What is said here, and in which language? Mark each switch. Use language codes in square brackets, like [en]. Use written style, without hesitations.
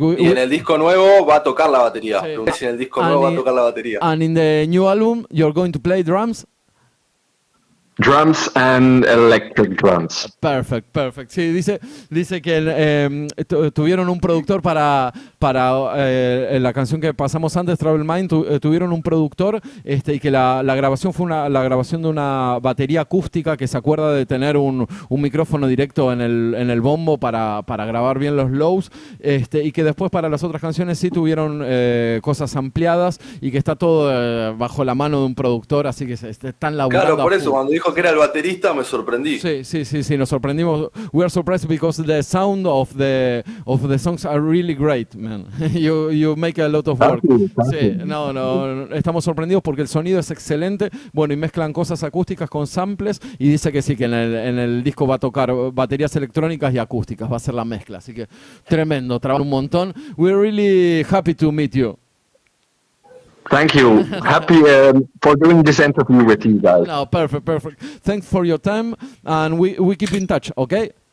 [es] Y en el disco nuevo va a tocar la batería. Sí. Si en el disco nuevo va a tocar la batería. [en] And in the new album, you're going to play drums? Drums and electric drums. Perfect. [es] Sí, dice que tuvieron un productor para la canción que pasamos antes, Travel Mind, tuvieron un productor y que la grabación fue la grabación de una batería acústica, que se acuerda de tener un micrófono directo en el bombo para grabar bien los lows, y que después para las otras canciones sí tuvieron cosas ampliadas, y que está todo bajo la mano de un productor, así que están laburando. Claro, por eso cuando dijo que era el baterista me sorprendí. Sí, nos sorprendimos. [en] We are surprised because the sound of the songs are really great, man. You make a lot of work. [es] Sí, no, estamos sorprendidos porque el sonido es excelente. Bueno, y mezclan cosas acústicas con samples, y dice que sí, que en el disco va a tocar baterías electrónicas y acústicas, va a ser la mezcla. Así que tremendo, trabaja un montón. [en] We're really happy to meet you. Thank you. Happy for doing this interview with you guys. No, perfect. Thanks for your time, and we keep in touch, okay?